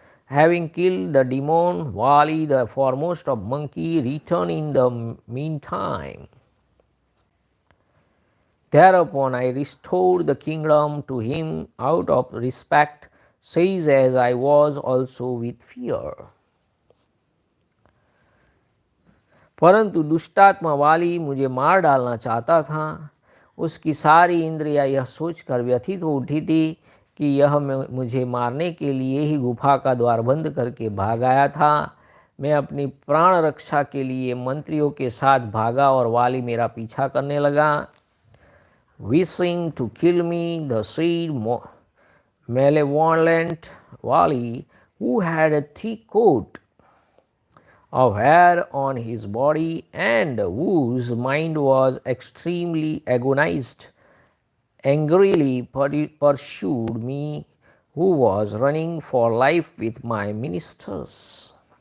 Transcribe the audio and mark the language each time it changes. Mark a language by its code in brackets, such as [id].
[en] Having killed the demon, Wali, the foremost of monkey, returned in the meantime. Thereupon I restored the kingdom to him out of respect, says as I was also with fear. [hi] परंतु दुष्टात्मा वाली मुझे मार डालना चाहता था। उसकी सारी इंद्रियां यह सोचकर व्यथित हो उठी थी कि यह मुझे मारने के लिए ही गुफा का द्वार बंद करके भाग आया था। मैं अपनी प्राण रक्षा के लिए मंत्रियों के साथ भागा और वाली मेरा पीछा करने लगा। [en] Wishing to kill me, the said malevolent Wali, who had a thick coat of hair on his body and whose mind was extremely agonized, angrily pursued me, who was running for life with my ministers.